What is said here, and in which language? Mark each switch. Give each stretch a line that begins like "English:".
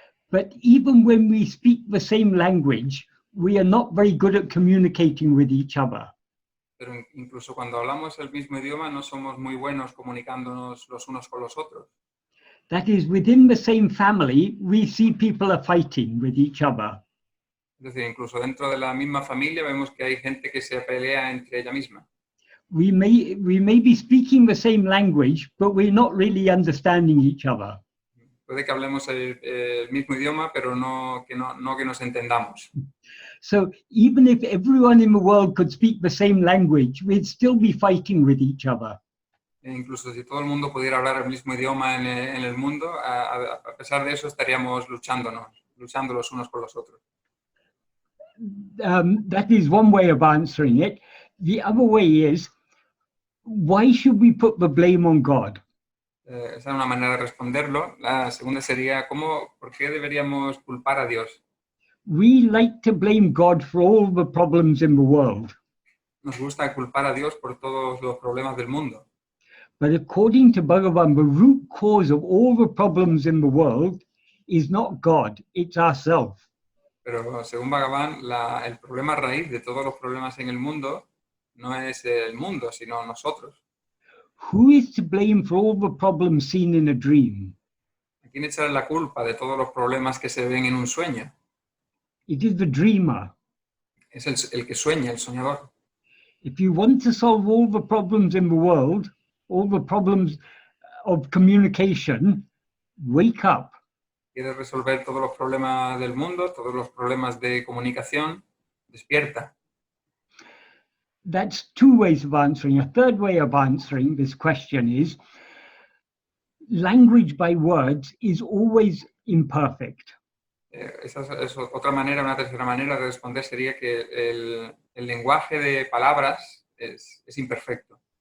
English: But even when we speak the same language, we are not very good at communicating with each other.
Spanish: Pero incluso cuando hablamos el mismo idioma, no somos muy buenos comunicándonos los unos con los otros.
English: That is, within the same family, we see people are fighting with each other.
Spanish: Es decir, incluso dentro de la misma familia vemos que hay gente que se pelea entre ella misma.
English: We may be speaking the same language, but we're not really understanding each other.
Spanish: Puede que hablemos el mismo idioma, pero no que nos entendamos.
English: So even if everyone in the world could speak the same language, we'd still be fighting with each other.
Spanish: Incluso si todo el mundo pudiera hablar el mismo idioma en el mundo, a pesar de eso estaríamos luchando los unos con los otros.
English: that is one way of answering it. The other way is, why should we put the blame on God?
Spanish: Esa es una manera de responderlo. La segunda sería, ¿por qué deberíamos culpar a Dios?
English: We like to blame God for all the problems in the world.
Spanish: Nos gusta culpar a Dios por todos los problemas del mundo.
English: But according to Bhagavan, the root cause of all the problems in the world is not God, it's ourselves.
Spanish: Pero según Bhagavan, el problema raíz de todos los problemas en el mundo no es el mundo, sino nosotros.
English: Who is to blame for all the problems seen in a dream?
Spanish: ¿A quién echar la culpa de todos los problemas que se ven en un sueño?
English: It is the dreamer.
Spanish: Es el que sueña, el soñador.
English: If you want to solve all the problems in the world, all the problems of communication, wake up.
Spanish: ¿Quieres resolver todos los problemas del mundo, todos los problemas de comunicación? Despierta.
English: That's two ways of answering. A third way of answering this question is, language by words is always imperfect.
Spanish: Esa es otra manera, una tercera manera de responder sería que el lenguaje de palabras es imperfecto.